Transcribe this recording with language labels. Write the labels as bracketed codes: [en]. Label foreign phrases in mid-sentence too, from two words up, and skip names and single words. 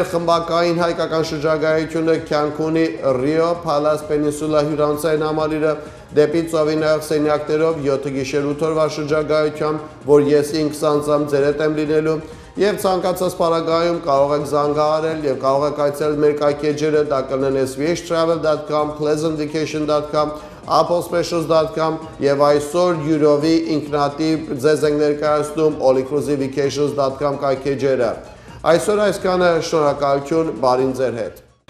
[hy] խմբակային հայկական շրջագայությունը Cancun-ի Rio Palace Peninsula հյուրանոցային համալիրը դեպի ծովինայով սենյակներով 7 գիշեր 8 օրվա շրջագայությամբ, որ ես ինքս անձամ ձեր հետ եմ լինելու եւ ցանկացած պարագայում կարող եք զանգահարել եւ կարող եք այցելել մեր կայքեջերը, դա կլինեն svhtravel.com, pleasantvacation.com, applespecials.com եւ այսօր յուրովի ինքնատիպ ձեզ ենք ներկայացնում allinclusivevacations.com կայքեջերը։ Այսօր այսքանը, շնորհակալություն, բարին ձեր հետ։